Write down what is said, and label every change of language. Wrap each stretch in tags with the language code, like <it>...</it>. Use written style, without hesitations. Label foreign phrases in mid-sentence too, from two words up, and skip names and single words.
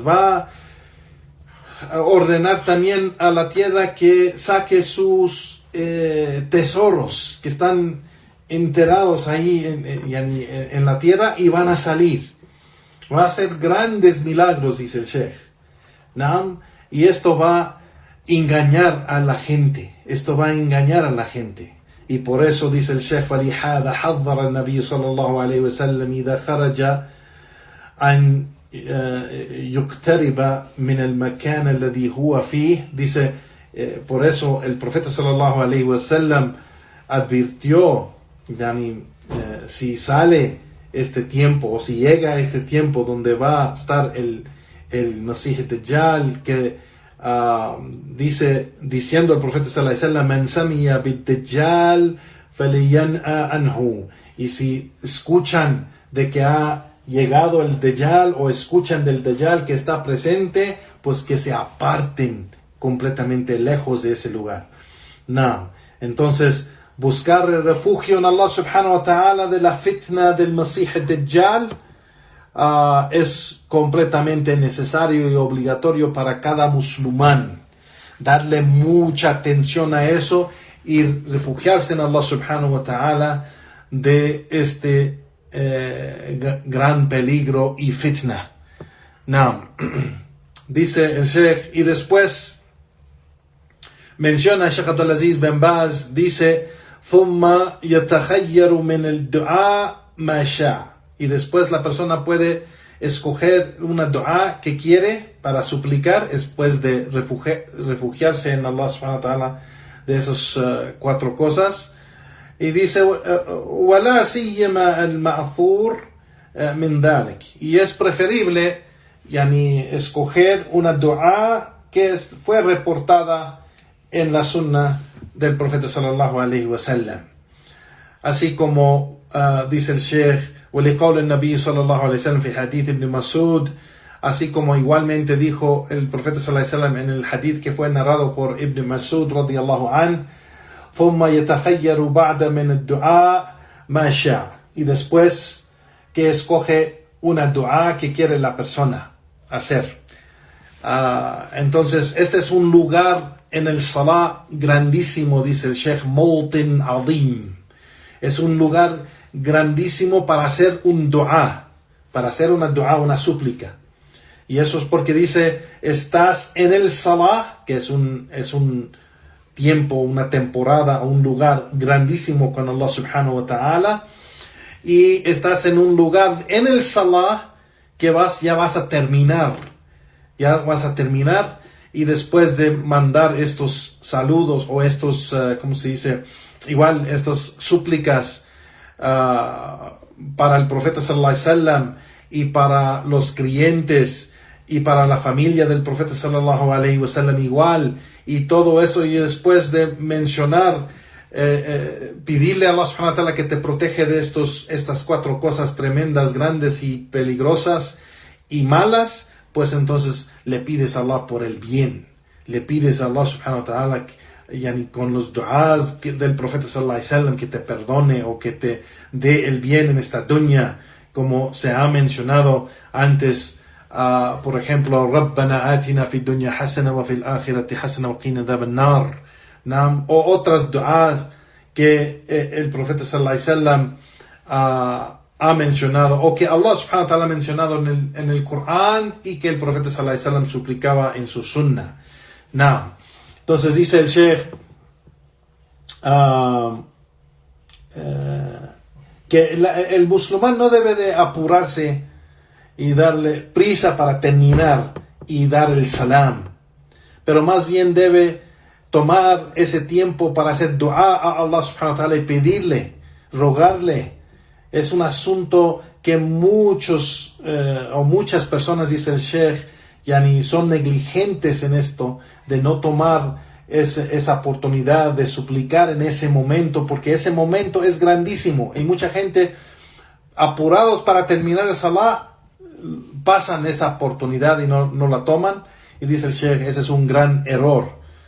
<es>Va a ordenar también a la tierra que saque sus tesoros que están enterrados ahí en la tierra y van a salir. Va a hacer grandes milagros, dice el Sheikh. Y esto va a engañar a la gente. Esto va a engañar a la gente. Y por eso dice el Sheikh,</es> <ar>فَلِحَاذَا حَذَّرَ النَّبِيُّ صلى الله عليه وسلم إذا خرج أن يقترب من المكان الذي هو فيه.</ar> <es>Dice, por eso el profeta</es> <ar>صلى الله عليه وسلم</ar> <es>advirtió, si sale este tiempo o si llega este tiempo donde va a estar el Masih Dajjal, que diciendo el profeta</es> <ar>صلى الله عليه وسلم من سمع بالدجال فلينأ عنه.</ar> <es>Y si escuchan de que ha llegado el Dajjal o escuchan del Dajjal que está presente, pues que se aparten completamente lejos de ese lugar. Entonces, buscar el refugio en Allah</es> <ar>سبحانه وتعالى</ar> <es>de la fitna del Masih Dajjal es completamente necesario y obligatorio para cada musulmán. Darle mucha atención a eso y refugiarse en Allah</es> <ar>سبحانه وتعالى</ar> <es>de este gran peligro y fitna. Dice el Sheikh, y después menciona Sheikh Abdulaziz bin Baz, dice,</es> <ar>ثُمَّ يَتَخَيَّرُ مِنَ الدُّعَاء مَا شَاءَ.</ar> <es>Y después la persona puede escoger una dua que quiere para suplicar después de refugiarse en Allah</es> <ar>سبحانه وتعالى</ar> <es>de esas cuatro cosas. Y dice,</es> <ar>وَلَا سِيَّمَا الْمَأْثُورِ مِنْ ذَلِكَ.</ar> <es>Y es preferible escoger una dua que fue reportada en la sunna del profeta</es> <ar>صلى الله عليه وسلم.</ar> <es>Así como dice el Sheikh,</es> <ar>ولقول النبي صلى الله عليه وسلم في حديث ابن مسعود,</ar> <es>así como igualmente dijo el profeta</es> <ar>صلى الله عليه وسلم</ar> <es>en el hadith que fue narrado por Ibn Mas'ud</es> <ar>رضي الله عن, ثم يتخير بعد من الدعاء ما شاء.</ar> <es>Y después que escoge una dua que quiere la persona hacer. Entonces este es un lugar en el salah grandísimo, dice el Sheikh,</es> <ar>موطن عظيم.</ar> <es>Es un lugar grandísimo para hacer un dua, para hacer una dua, una súplica. Y eso es porque dice, estás en el salah, que es un tiempo, una temporada, un lugar grandísimo con Allah</es> <ar>سبحانه وتعالى,</ar> <es>y estás en un lugar en el salah que ya vas a terminar, y después de mandar estos saludos o estos, ¿cómo se dice? Igual, estas súplicas para el profeta</es> <ar>صلى الله عليه وسلم</ar> <es>y para los creyentes y para la familia del profeta</es> <ar>صلى الله عليه وسلم</ar> <es>igual, y todo eso, y después de mencionar, pedirle a Allah</es> <ar>سبحانه وتعالى</ar> <es>que te protege de estas cuatro cosas tremendas, grandes y peligrosas y malas, pues entonces le pides a Allah por el bien, le pides a Allah</es> <ar>سبحانه وتعالى</ar> <es>con los du'as del profeta</es> <ar>صلى الله عليه وسلم</ar> <es>que te perdone o que te dé el bien en esta dunya, como se ha mencionado antes por ejemplo,</es> <ar>ربنا آتنا في الدنيا حسنة وفي الآخرة حسنة وقنا عذاب النار.</ar> <es>O otras du'as que el profeta</es> <ar>صلى الله عليه وسلم</ar> <es>ha mencionado, o que Allah</es> <ar>سبحانه وتعالى</ar> <es>ha mencionado en el Corán, y que el profeta</es> <ar>صلى الله عليه وسلم</ar> <es>suplicaba en su sunnah. Entonces dice el Sheikh que el musulmán no debe de apurarse y darle prisa para terminar y dar el salam, pero más bien debe tomar ese tiempo para hacer dua a Allah</es> <ar>سبحانه وتعالى</ar> <es>y pedirle, rogarle. Es un asunto que muchas personas, dice el Sheikh, son negligentes en esto, de no tomar esa oportunidad de suplicar en ese momento, porque ese momento es grandísimo, y mucha gente, apurados para terminar el salah, pasan esa oportunidad y no la toman, y dice el Sheikh, ese es un gran error.</es>